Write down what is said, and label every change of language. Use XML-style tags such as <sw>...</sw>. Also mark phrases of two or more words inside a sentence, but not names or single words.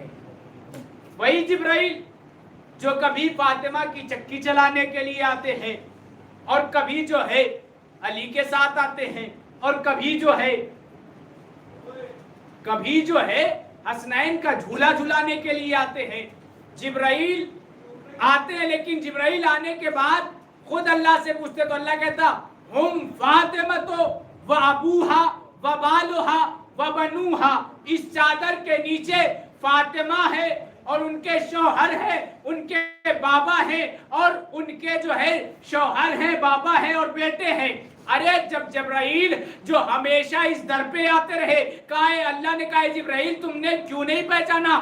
<ur>وہی جبرائیل جو کبھی فاطمہ کی چکی چلانے کے لیے آتے ہیں، اور کبھی جو ہے علی کے ساتھ آتے ہیں، اور کبھی جو ہے حسنین کا جھولا جھلانے کے لیے آتے ہیں. جبرائیل آتے ہیں، لیکن جبرائیل آنے کے بعد خود اللہ سے پوچھتے تو اللہ کہتا</ur> <ar>ہم فاطمہ و ابوہا و بالوہا و بنوہا.</ar> <ur>اس چادر کے نیچے فاطمہ ہے، اور ان کے شوہر ہیں، ان کے بابا ہیں، اور ان کے جو ہے شوہر ہیں، بابا ہیں، اور بیٹے ہیں. ارے جب جبرائیل جو ہمیشہ اس در پہ آتے رہے، کہا اللہ نے کہا جبرائیل تم نے کیوں نہیں پہچانا؟</ur>